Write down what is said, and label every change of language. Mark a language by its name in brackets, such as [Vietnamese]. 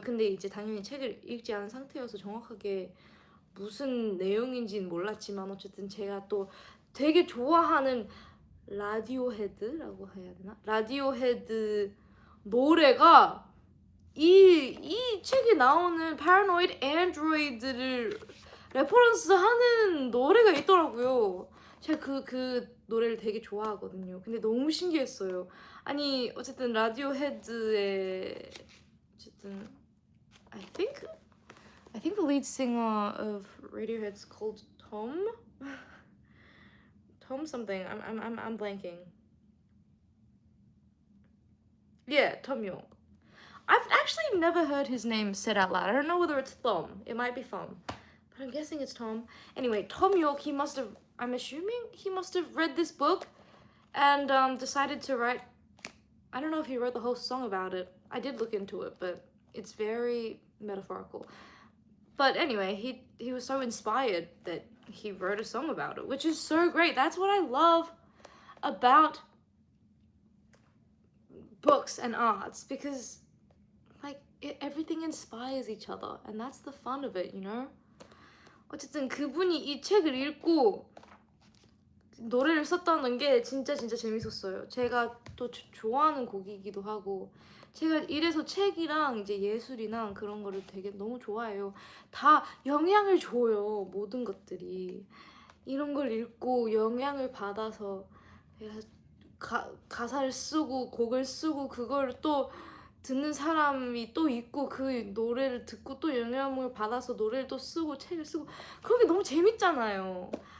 [Korean] 근데 이제 당연히 책을 읽지 않은 상태여서 정확하게 무슨 내용인지는 몰랐지만 어쨌든 제가 또 되게 좋아하는 라디오헤드라고 해야 되나? 라디오헤드 노래가 이 책에 나오는 Paranoid Android를 레퍼런스 하는 노래가 있더라고요. 제가 그 노래를 되게 좋아하거든요. 근데 너무 신기했어요. 아니 어쨌든 라디오헤드의 어쨌든 [English] I think the lead singer of Radiohead's called Tom. Tom something. I'm blanking. Yeah, Tom York. I've actually never heard his name said out loud. I don't know whether it's Thom. It might be Thom, but I'm guessing it's Tom. Anyway, Tom York. I'm assuming he must have read this book and decided to write. I don't know if he wrote the whole song about it. I did look into it, but it's very metaphorical. But anyway, he was so inspired that he wrote a song about it, which is so great. That's what I love about books and arts, because like everything inspires each other, and that's the fun of it, you know? [Korean] 어쨌든 그분이 이 책을 읽고 노래를 썼다는 게 진짜 재밌었어요. 제가 또 좋아하는 곡이기도 하고, 제가 이래서 책이랑 이제 예술이랑 그런 거를 되게 너무 좋아해요. 다 영향을 줘요, 모든 것들이. 이런 걸 읽고 영향을 받아서 가사를 쓰고 곡을 쓰고 그걸 또 듣는 사람이 또 있고 그 노래를 듣고 또 영향을 받아서 노래를 또 쓰고 책을 쓰고 그런 게 너무 재밌잖아요.